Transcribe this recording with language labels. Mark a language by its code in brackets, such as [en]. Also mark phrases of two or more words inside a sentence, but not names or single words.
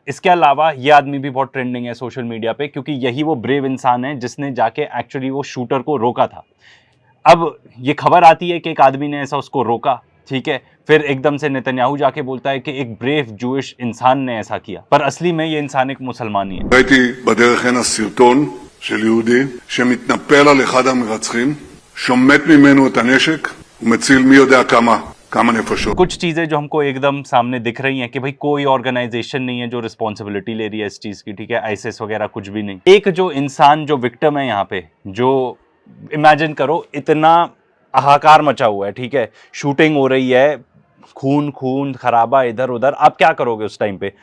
[hi] इसके अलावा ये आदमी भी बहुत ट्रेंडिंग है [en] social media [hi] पे, क्योंकि यही वो ब्रेव इंसान है जिसने जाके एक्चुअली वो शूटर को रोका था। अब ये खबर आती है कि एक आदमी ने ऐसा उसको रोका, ठीक है, फिर एकदम से नेतन्याहू जाके बोलता है कि एक [en] brave Jewish [hi] इंसान ने ऐसा किया, पर असली में ये इंसान एक मुसलमान ही है। [he] ראיתי בדרך הנה סרטון של יהודי שמתנפל על אחד המרצחים, שומט ממנו את הנשק ומציל מי יודע כמה नफशों। [hi] कुछ चीजें जो हमको एकदम सामने दिख रही हैं कि भाई कोई ऑर्गेनाइजेशन नहीं है जो रिस्पॉन्सिबिलिटी ले रही है इस चीज की, ठीक है, आईएसआईएस वगैरह कुछ भी नहीं। एक जो इंसान जो विक्टिम है यहाँ पे, जो इमेजिन करो इतना हाहाकार मचा हुआ है, ठीक है, शूटिंग हो रही है, खून खून खराबा इधर उधर, आप क्या करोगे उस टाइम पे?